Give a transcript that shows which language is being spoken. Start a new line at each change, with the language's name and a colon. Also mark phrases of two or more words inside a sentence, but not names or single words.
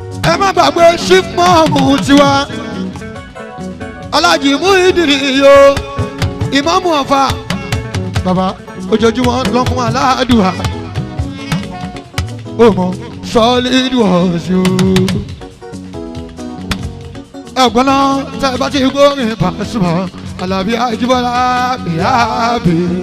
Yoruba: Ẹ má gbàgbé Chief Mọ́ọ̀mù tiwa. Alhaji Muhyiddin yo, Ìmáàmù Ọ̀fà. Bàbá, ojoojúmọ́ ló fún wa ládùúrà. Ó mọ,
English: solid was you.
Yoruba: Ẹ̀gbọ́n náà, tẹ́ ẹ bá ti gbórin Pasuma, Àlàbí Ajíbọ́lá, ìyá àbí.